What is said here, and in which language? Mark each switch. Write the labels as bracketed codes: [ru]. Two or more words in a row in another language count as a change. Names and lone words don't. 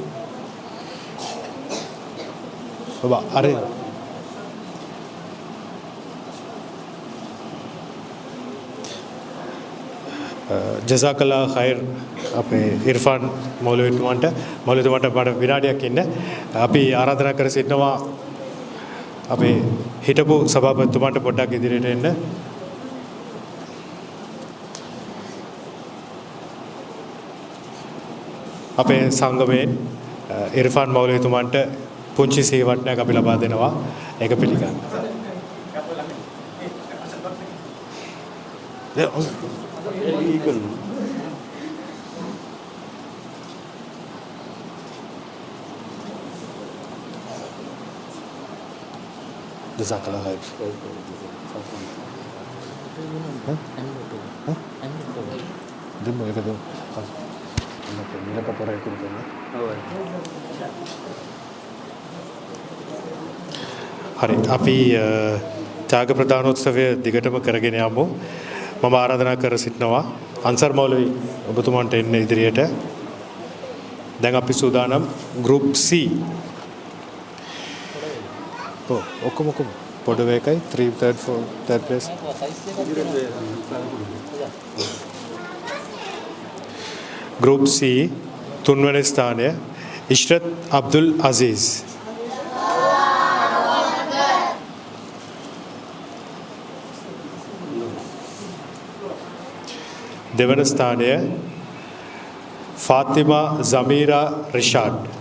[si] ඔබ අර [ar] جزاك الله خير [si] අපේ ඉර්ෆාන් මෞලවිතුමන්ට මට විනාඩියක් ඉන්න අපි ආරාධනා කර සිටිනවා අපේ හිටපු සභාපතිතුමන්ට පොඩ්ඩක් ඉදිරියට එන්න. අපේ සංගමයෙන් ඉර්ෆාන් මෞලවිතුමන්ට පුංචි සේවට්ටයක් අපි ලබා දෙනවා. ඒක පිළිගන්න. [ar] جزاك الله خير. [si] Demo එක දෝ. නිල පතරය කිව්වනේ. හරි අපි ත්‍යාග ප්‍රදානෝත්සවය දිගටම කරගෙන යමු. මම ආරාධනා කර සිටිනවා අන්සර් මෞලවි ඔබතුමන්ට එන්න ඉදිරියට. දැන් අපි සූදානම් group C. ඔක්කොම පොඩ වේකයි 3 3rd 4 [en] 3rd place. [si] group C තුන්වෙනි ස්ථානය ඉශ්රත් අබ්දුල් අසීස්. දෙවන ස්ථානය ෆාතිමා සමීරා රිෂාඩ්.